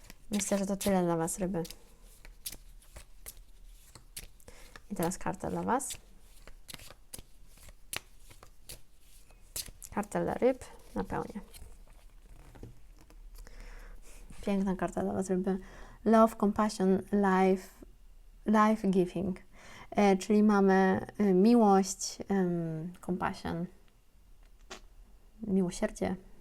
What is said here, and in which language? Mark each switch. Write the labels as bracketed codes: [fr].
[pl] Myślę, że to tyle dla Was, ryby. I teraz karta dla Was. Karta dla ryb na pełnię. Piękna karta dla Was, ryby. [en] Love, compassion, life giving. [pl] Czyli mamy miłość, [en] compassion, [pl] miłosierdzie.